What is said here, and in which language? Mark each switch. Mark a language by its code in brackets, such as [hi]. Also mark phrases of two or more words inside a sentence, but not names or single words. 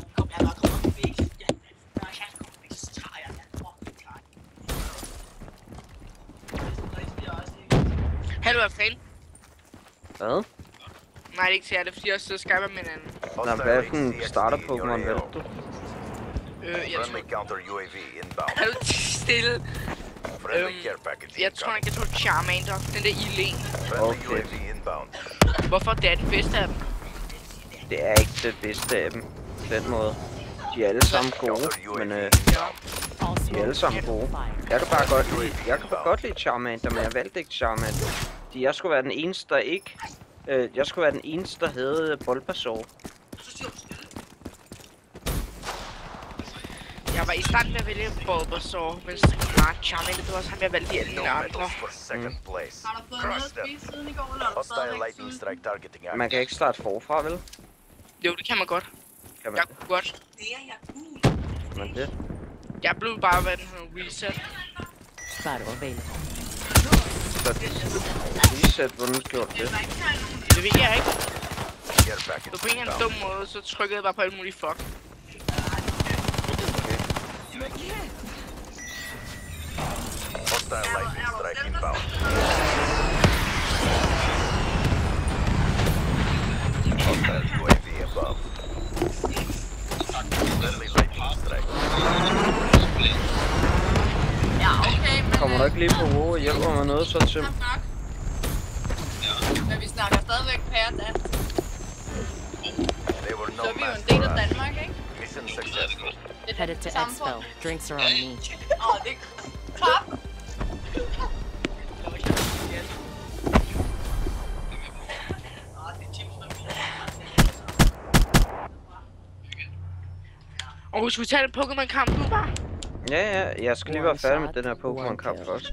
[da] Hallo, er fan? Hvad? Nej, det er ikke til jer, det er fordi jeg sidder og skyper med hinanden. Nå, hvad for en starter Pokémon valgte du? Jeg tror... [en] Friendly counter UAV inbound. [da] Er du stille? [en] Friendly care package [da] Jeg tror [en] incoming. [da] ikke, jeg tog Charmander. Den der Ilen. [en] Friendly [da] Okay. [en] UAV inbound. [da] Hvorfor? Det er den bedste af dem. Det er ikke det bedste af dem. På den måde. De er alle sammen gode, men [en] All [da] de er alle sammen gode. Jeg kan bare godt lide Charmander, men jeg valgte ikke Charmander. Jeg skulle være den eneste, der ikke... jeg skulle være den eneste, der havde Bulbasaur. Jeg var i stand med at vælge Bulbasaur, men Charmander, det var også ham, jeg valgte i alle [en] No [da] mine andre. [en] medals for second place. [da] Har du fået noget at spise siden i går, eller er du [en] Hostile [da] stadigvæk [en] lightning [da] sulten? [en] strike targeting [da] Man kan ikke starte forfra, vel? Jo, det kan man godt. Kan man Jeg kunne godt. Det er jeg cool. men det? Jeg blev bare, hvad den hedder, reset. [en] Battle available. [da] Så reset, hvordan du gjort det? Det ved jeg ikke. [en] Care package [da] Så på en eller anden dum måde, så trykkede jeg bare på alt muligt fuck. [en] Hostile lightning strike inbound. Hostile UAV above. Friendly lightning strike. [da] Ja, okay, men... Kommer du ikke lige på WoW og hjælper med noget, så Tim? Nok. Men vi snakker stadigvæk pæredansk. [en] They were [da] Så [en] no [da] er vi jo [en] match [da] en del [en] for [da] af [en] us. [da] Danmark, ikke? [en] Mission successful. [da] Det er [en] Headed to [da] det samfund. [en] Exfil. Drinks are on me. [da] Åh, det er klart. Og skulle vi tage en Pokémon-kamp nu bare? Ja, jeg skal lige være færdig med den her Pokémon-kamp først.